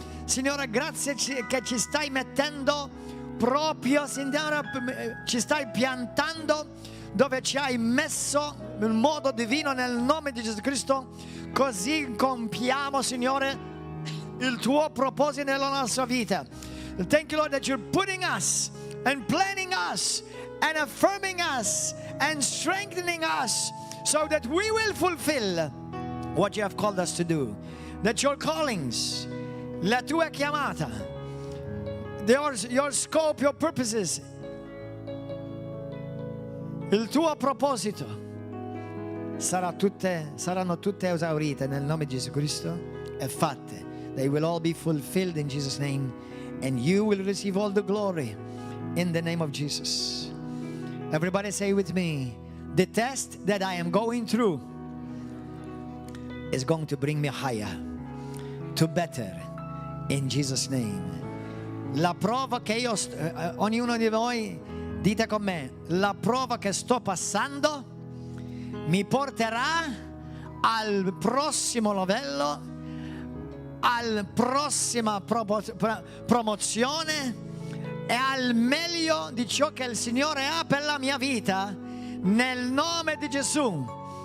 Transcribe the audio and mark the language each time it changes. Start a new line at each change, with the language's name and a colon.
Italian: Signore, grazie che ci stai mettendo proprio, Signore, ci stai piantando dove ci hai messo in modo divino nel nome di Gesù Cristo, così compiamo, Signore, il tuo proposito nella nostra vita.
English: Thank you, Lord, that you're putting us and planning us and affirming us and strengthening us so that we will fulfill what you have called us to do. That your callings,
Italian: la tua chiamata,
English: your scope, your purposes,
Italian: il tuo proposito saranno tutte esaurite nel nome di Gesù Cristo e fatte.
English: They will all be fulfilled in Jesus' name. And you will receive all the glory in the name of Jesus. Everybody say with me, the test that I am going through is going to bring me higher, to better, in Jesus' name.
Italian: La prova che ognuno di voi, dite con me, la prova che sto passando mi porterà al prossimo livello, alla prossima promozione e al meglio di ciò che il Signore ha per la mia vita nel nome di Gesù.